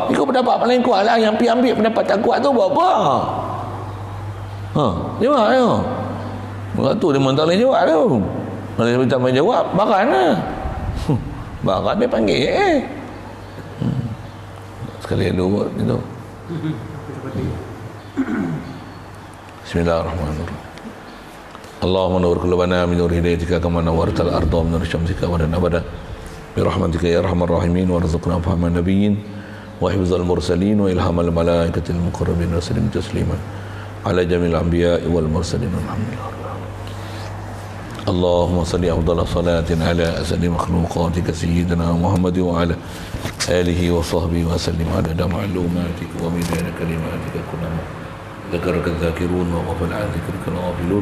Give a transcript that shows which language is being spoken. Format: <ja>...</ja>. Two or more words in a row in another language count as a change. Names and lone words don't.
<ms>Ikut pendapat paling kuat lah. Yang pergi ambil pendapat tak kuat tu buat apa? Jawab tu. Waktu dia memang tak boleh jawab tu. Kalau dia tak boleh jawab, baran lah. Baran dia panggil sekali ada buat gitu.</ms> <ar>Bismillahirrahmanirrahim. اللهم نور قلوبنا من نور هدايتك كما نورت الأرض من نور شمسك وأبدا. برحمتك يا ارحم الراحمين وارزقنا فهم النبيين وحفظ المرسلين والهام الملائكه المقربين وسلم تسليما على جميع الانبياء والمرسلين والحمد لله. اللهم صل افضل صلاه على اسد مخلوقاتك سيدنا محمد وعلى اله وصحبه وسلم عدد معلوماتك ومداد كلماتك كلما ذكرك الذاكرون وغفل عن ذكرك الغافلون.</ar>